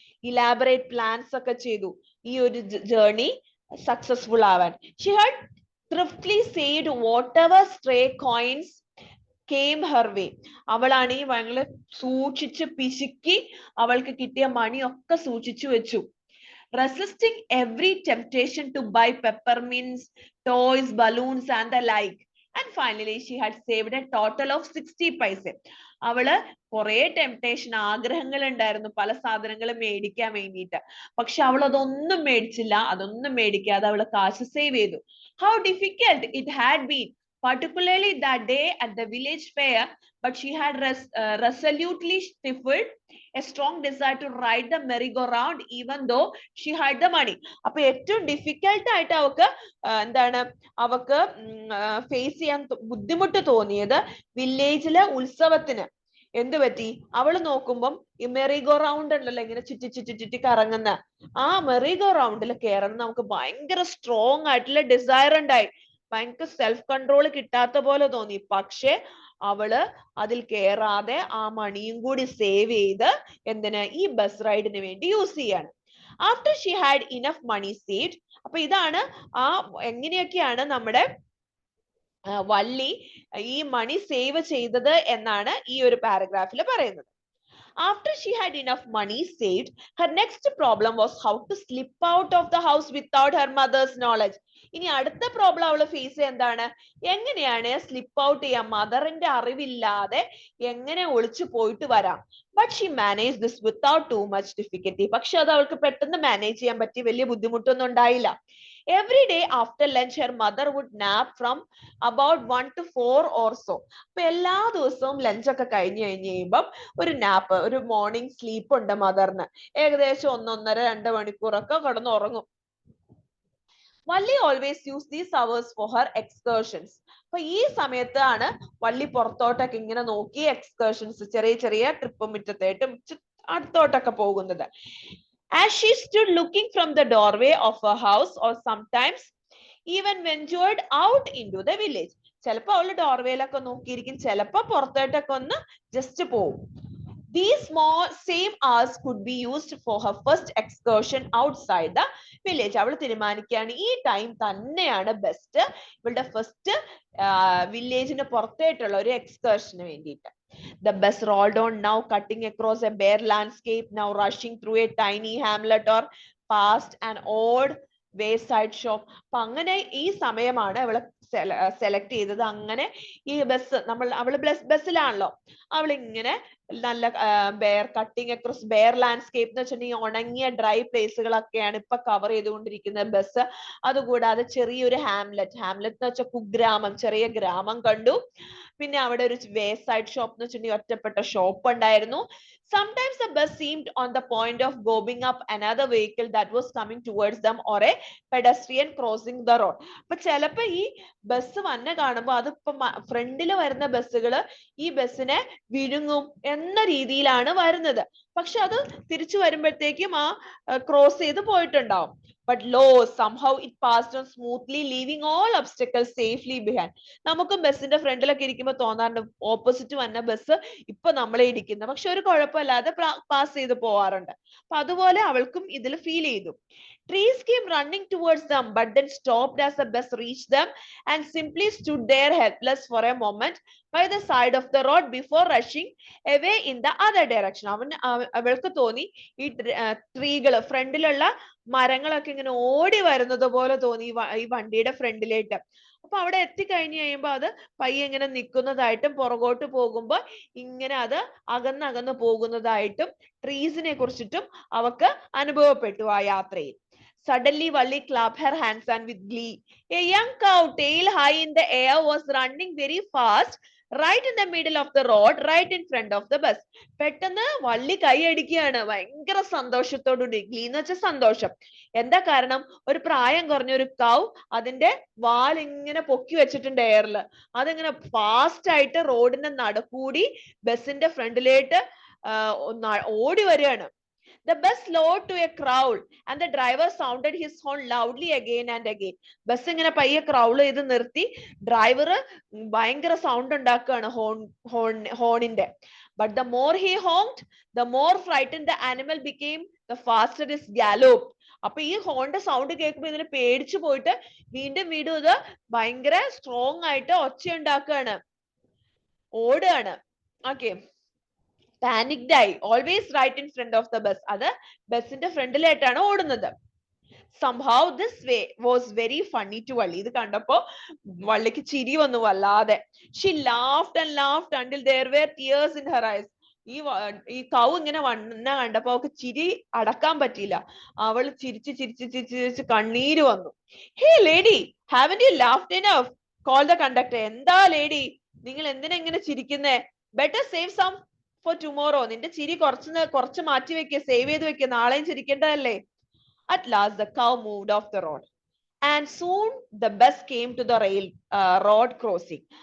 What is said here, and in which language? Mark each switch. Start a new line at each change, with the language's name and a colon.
Malayalam: Elaborate plans ഒക്കെ ചെയ്തു ഈ ഒരു ജേർണി സക്സസ്ഫുൾ ആവാൻ.
English: She had thriftily saved whatever stray coins came her way.
Malayalam: അവളാണ് ഈ ഭയങ്കര സൂക്ഷിച്ച് പിശുക്കി അവൾക്ക് കിട്ടിയ മണിയൊക്കെ സൂക്ഷിച്ചു വെച്ചു.
English: Resisting every temptation to buy peppermints, toys, balloons and the like. And finally, she had saved a total of 60 paise.
Malayalam: അവള് കുറെ ടെംപ്ടേഷൻ, ആഗ്രഹങ്ങൾ ഉണ്ടായിരുന്നു പല സാധനങ്ങളും മേടിക്കാൻ വേണ്ടിയിട്ട്. പക്ഷെ അവൾ അതൊന്നും മേടിച്ചില്ല. അതൊന്നും മേടിക്കാതെ അവള് കാശ് സേവ് ചെയ്തു.
English: How difficult it had been, particularly that day at the village fair, but she had resolutely stifled a strong desire to ride the merry-go-round even though she had the money.
Malayalam: അപ്പൊ ഏറ്റവും difficult ആയിട്ട് അവക്ക് എന്താണ് അവക്ക് face ചെയ്യാൻ ബുദ്ധിമുട്ട് തോന്നിയത് വില്ലേജിലെ ഉത്സവത്തിന്. എന്ത് പറ്റി? അവള് നോക്കുമ്പം ഈ മെറിഗോ റൗണ്ട് ഉണ്ടല്ലോ, ഇങ്ങനെ ചുറ്റി ചുറ്റി ചുറ്റി കറങ്ങുന്ന ആ മെറിഗോ റൗണ്ടിൽ കയറണം നമുക്ക് ഭയങ്കര സ്ട്രോങ് ആയിട്ടുള്ള ഡിസയർ ഉണ്ടായി. ഭയങ്കര സെൽഫ് കൺട്രോൾ കിട്ടാത്ത പോലെ തോന്നി. പക്ഷെ അവള് അതിൽ കേറാതെ ആ മണിയും കൂടി സേവ് ചെയ്ത് എന്തിന് ഈ ബസ് റൈഡിന് വേണ്ടി യൂസ് ചെയ്യാണ്.
English: After she had enough money saved.
Malayalam: അപ്പൊ ഇതാണ് ആ എങ്ങനെയൊക്കെയാണ് നമ്മുടെ വള്ളി ഈ മണി സേവ് ചെയ്തത് എന്നാണ് ഈ ഒരു പാരഗ്രാഫിൽ പറയുന്നത്.
English: After she had enough money saved, her next problem was how to slip out of the house without her mother's knowledge.
Malayalam: ഇനി അടുത്ത പ്രോബ്ലം അവള് ഫേസ് എന്താണ്? എങ്ങനെയാണ് സ്ലിപ്പ് ഔട്ട് ചെയ്യാം, മദറിന്റെ അറിവില്ലാതെ എങ്ങനെ ഒളിച്ചു പോയിട്ട് വരാം.
English: But she managed this without too much difficulty.
Malayalam: പക്ഷെ അത് അവൾക്ക് പെട്ടെന്ന് മാനേജ് ചെയ്യാൻ പറ്റി, വലിയ ബുദ്ധിമുട്ടൊന്നും ഉണ്ടായില്ല.
English: Every day after lunch, her mother would nap from about 1 to 4 or so.
Malayalam: അപ്പൊ എല്ലാ ദിവസവും ലഞ്ച് ഒക്കെ കഴിഞ്ഞ് കഴിയുമ്പം ഒരു നാപ്പ്, ഒരു മോർണിംഗ് സ്ലീപ്പ് ഉണ്ട് മദറിന്. ഏകദേശം 1-1.5-2 മണിക്കൂറൊക്കെ കിടന്ന് ഉറങ്ങും.
English: Valli always used these hours for her excursions.
Malayalam: അപ്പൊ ഈ സമയത്താണ് വള്ളി പുറത്തോട്ടൊക്കെ ഇങ്ങനെ നോക്കി എക്സ്കർഷൻസ്, ചെറിയ ചെറിയ ട്രിപ്പ് മുറ്റത്തേട്ടും അടുത്തോട്ടൊക്കെ പോകുന്നത്.
English: As she stood looking from the doorway of her house or sometimes even ventured out into the village.
Malayalam: ചിലപ്പോ അവള് ഡോർവേയിലൊക്കെ നോക്കിയിരിക്കും, ചിലപ്പോ പുറത്തോട്ടൊക്കെ ഒന്ന് ജസ്റ്റ് പോവും.
English: These small same hours could be used for her first excursion outside the village.
Malayalam: അവൾ തീരുമാനിക്കുകയാണ് ഈ ടൈം തന്നെയാണ് ബെസ്റ്റ് ഇവളുടെ ഫസ്റ്റ് വില്ലേജിന് പുറത്തേട്ടുള്ള ഒരു എക്സ്കർഷന് വേണ്ടിയിട്ട്.
English: The bus rolled on, now cutting across a bare landscape, now rushing through a tiny hamlet or past an old wayside shop.
Malayalam: അപ്പൊ അങ്ങനെ ഈ സമയമാണ് അവള് സെലക്ട് ചെയ്തത്. അങ്ങനെ ഈ ബസ് അവള് ബസ്സിലാണല്ലോ, അവളിങ്ങനെ നല്ല bear cutting across bear landscape എന്ന് വെച്ചിട്ടുണ്ടെങ്കിൽ ഉണങ്ങിയ ഡ്രൈ പ്ലേസുകളൊക്കെയാണ് ഇപ്പൊ കവർ ചെയ്തുകൊണ്ടിരിക്കുന്ന ബസ്. അതുകൂടാതെ ചെറിയൊരു ഹാംലെറ്റ് എന്ന് വെച്ചാൽ കുഗ്രാമം, ചെറിയ ഗ്രാമം കണ്ടു. പിന്നെ അവിടെ ഒരു വേ സൈഡ് ഷോപ്പ് എന്ന് വെച്ചിട്ടുണ്ടെങ്കിൽ ഒറ്റപ്പെട്ട ഷോപ്പ് ഉണ്ടായിരുന്നു.
English: Sometimes the bus seemed on the point of gobbing up another vehicle that was coming towards them or a pedestrian crossing the road.
Malayalam: അപ്പൊ ചിലപ്പോ ഈ ബസ് വന്നെ കാണുമ്പോ അതിപ്പോ ഫ്രണ്ടില് വരുന്ന ബസ്സുകള് ഈ ബസ്സിനെ വിഴുങ്ങും എന്ന രീതിയിലാണ് വരുന്നത്. പക്ഷെ അത് തിരിച്ചു വരുമ്പോഴത്തേക്കും ആ ക്രോസ് ചെയ്ത് പോയിട്ടുണ്ടാവും.
English: But lo, somehow it passed on smoothly, leaving all obstacles safely behind.
Malayalam: നമുക്കും ബസ്സിന്റെ ഫ്രണ്ടിലൊക്കെ ഇരിക്കുമ്പോൾ തോന്നാറുണ്ട് ഓപ്പോസിറ്റ് വന്ന ബസ് ഇപ്പൊ നമ്മളെ ഇടിക്കുന്ന, പക്ഷെ ഒരു കുഴപ്പമില്ലാതെ പാസ് ചെയ്ത് പോവാറുണ്ട്. അപ്പൊ അതുപോലെ അവൾക്കും ഇതിൽ ഫീൽ ചെയ്തു.
English: Trees came running towards them, but then stopped as the bus reached them and simply stood there helpless for a moment by the side of the road before rushing away in the other direction.
Malayalam: അവൾക്ക് തോന്നി ഈ ട്രീകള്, ഫ്രണ്ടിലുള്ള മരങ്ങളൊക്കെ ഇങ്ങനെ ഓടി വരുന്നത് പോലെ തോന്നി ഈ വണ്ടിയുടെ ഫ്രണ്ടിലേട്ട്. അപ്പൊ അവിടെ എത്തിക്കഴിഞ്ഞു കഴിയുമ്പോ അത് പയ്യെ ഇങ്ങനെ നിൽക്കുന്നതായിട്ടും പുറകോട്ട് പോകുമ്പോ ഇങ്ങനെ അത് അകന്നകന്ന് പോകുന്നതായിട്ടും ട്രീസിനെ കുറിച്ചിട്ടും അവക്ക് അനുഭവപ്പെട്ടു ആ യാത്രയിൽ.
English: Suddenly, Valli clapped her hands and with glee. A young cow, tail high in the air, was running very fast, right in the middle of the road, right in front of the bus.
Malayalam: പെട്ടെന്ന് വള്ളി കൈയടിക്കുകയാണ് ഭയങ്കര സന്തോഷത്തോടുകൂടി. Glee എന്ന് വെച്ചാൽ സന്തോഷം. എന്താ കാരണം? ഒരു പ്രായം കുറഞ്ഞ ഒരു കൗ അതിന്റെ വാൽ ഇങ്ങനെ പൊക്കി വെച്ചിട്ടുണ്ട് എയറിൽ. അതിങ്ങനെ ഫാസ്റ്റ് ആയിട്ട് റോഡിന്റെ നടുക്കൂടി ബസിന്റെ ഫ്രണ്ടിലേട്ട് ഓടി വരികയാണ്.
English: The bus slowed to a crawl and the driver sounded his horn loudly again and again.
Malayalam: Bus ഇങ്ങനെ പയ്യെ ക്രൗൾ ചെയ്ത് നിർത്തി ഡ്രൈവർ ഭയങ്കര സൗണ്ട് ഉണ്ടാക്കുകയാണ് ഹോണിന്റെ.
English: But the more he honked, the more frightened the animal became, the faster it galloped.
Malayalam: അപ്പൊ ഈ ഹോണിന്റെ sound കേൾക്കുമ്പോൾ ഇതിന് പേടിച്ചു പോയിട്ട് വീണ്ടും ഇത് ഭയങ്കര സ്ട്രോങ് ആയിട്ട് ഒച്ച ഉണ്ടാക്കുകയാണ്, ഓടുകയാണ്. ഓക്കെ, പാനിക്ഡ് ആയി.
English: Always right in front of the bus.
Malayalam: അത് ബസിന്റെ ഫ്രണ്ടിലായിട്ടാണ് ഓടുന്നത്.
English: somehow this way was very funny to Valli.
Malayalam: ഇത് കണ്ടപ്പോ വള്ളിക്ക് ചിരി വന്നു വല്ലാതെ.
English: She laughed and laughed until there were tears in her eyes.
Malayalam: ഈ കൗ ഇങ്ങനെ വന്ന കണ്ടപ്പോ അവൾക്ക് ചിരി അടക്കാൻ പറ്റിയില്ല. അവൾ ചിരിച്ച് കണ്ണീര് വന്നു.
English: Hey lady, haven't you laughed enough? Call the conductor.
Malayalam: എന്താ ലേഡി, നിങ്ങൾ എന്തിനാ ഇങ്ങനെ ചിരിക്കുന്നേ?
English: Better save some for tomorrow.
Malayalam: നിന്റെ ചിരി കുറച്ച് മാറ്റി വെക്കുക, സേവ് ചെയ്ത് വെക്കുക, നാളെയും ചിരിക്കേണ്ടതല്ലേ.
English: At last the cow moved off the road and soon the bus came to the road crossing.